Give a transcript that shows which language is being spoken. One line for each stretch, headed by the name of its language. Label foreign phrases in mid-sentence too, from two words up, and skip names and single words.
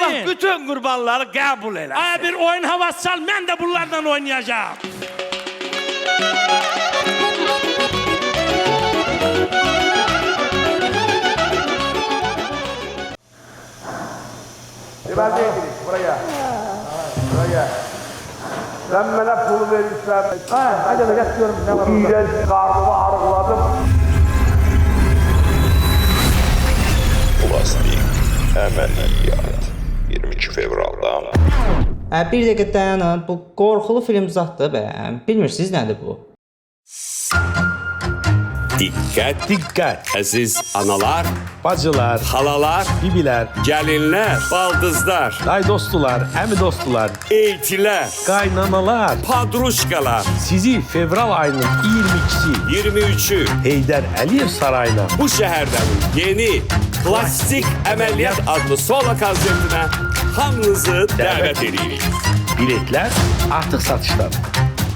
Azerbaijani: Allah bütün qurbanları qəbul eləsin. Bir oyun havası çal, mən də bunlardan oynayacağım.
Turkish: Deməli gidik, buraya. Buraya. Sen bana pul verirsen, hadi de yatıyorum. İğrenç karnımı arıqladım.
Azerbaijani: Plastik əməliyyat 22 fevralda. Bir dəqiqə dayanın. Bu qorxulu film zatdır bəyəm. Bilmirsiniz nədir bu? Dikkat, əziz analar, Bacılar, halalar, bibilər, gəlinlər, baldızlar, day dostular, əmi dostular, eltilər, qaynanalar, padruşkalar, sizi fevral ayının 22'si 23'ü Heydər Əliyev Sarayına bu şəhərdən yeni plastik əməliyyat adlı solo konsertinə hamınızı dəvət edirik.
Turkish: Biletler artık satışta.